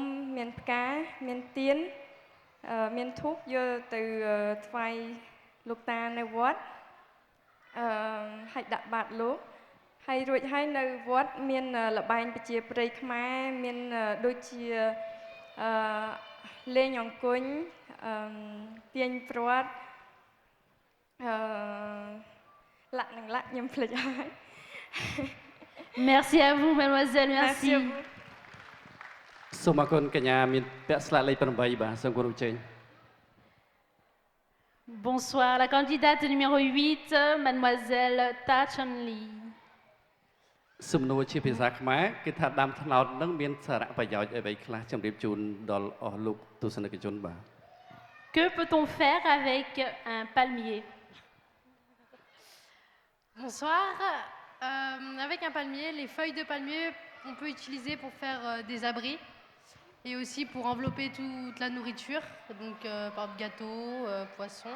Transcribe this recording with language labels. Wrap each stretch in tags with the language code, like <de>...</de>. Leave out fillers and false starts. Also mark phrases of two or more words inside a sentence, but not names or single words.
<km>មានផ្កាមានទៀនមានធូបយកទៅថ្វាយលោកតានៅវត្តហើយដាក់បាតលោកហើយរួចហើយនៅវត្តមានល្បែងប្រជាប្រិយខ្មែរមានដូចជាលេងអង្គុញទាញព្រាត់លាក់នឹងលាក់ខ្ញុំភ្លេចហើយ</km> <fr>Merci à vous, mademoiselle, merci.</fr> <km>សូមអរគុណកញ្ញាមានពាក់ស្លាកលេខ8បាទសូមគោរពចេញ</km> <fr>Bonsoir, la candidate numéro 8, mademoiselle Ta Chun-li.</fr> <km>សំណួរជាភាសាខ្មែរគឺថាដាំត្នោតនឹងមានសារៈប្រយោជន៍អ្វីខ្លះជម្រាបជូនដល់អស់លោកទស្សនិកជនបាទ</km> <fr>Que peut-on faire avec un palmier? Bonsoir. Avec un palmier, les feuilles de palmier, on peut utiliser pour faire des abris et aussi pour envelopper toute la nourriture, donc par exemple gâteaux, poissons.</fr>